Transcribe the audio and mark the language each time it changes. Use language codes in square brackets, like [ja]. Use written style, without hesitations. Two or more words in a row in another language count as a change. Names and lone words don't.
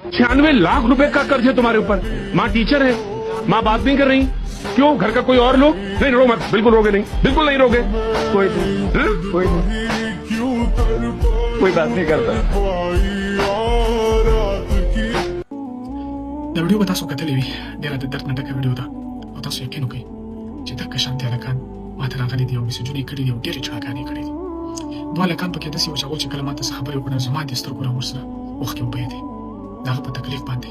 [hi] 96 लाख रुपए का कर्ज है तुम्हारे ऊपर। माँ टीचर है, माँ बात नहीं कर रही, क्यों? घर का कोई और लोग? नहीं रो मत, बिल्कुल रोगे नहीं, बिल्कुल नहीं रोगे। कोई नहीं, कोई नहीं, कोई बात नहीं करता। [ps] دا ویډیو به تاسو کتلې وي، ډېره د درد نه ډکه ویډیو ده او تاسو یقین وکړئ چې دغه شانتې هلکان ما ته راغلي دي او میسیجونه یې کړي دي او ډېرې چړاګانې یې کړي دي. دوه هلکان پکې داسې وو چې هغوی چې کله ما ته څه خبرې وکړې زما د سترګو نه ورسره اوښکې وبهېدې د هغه په تکلیف باندې.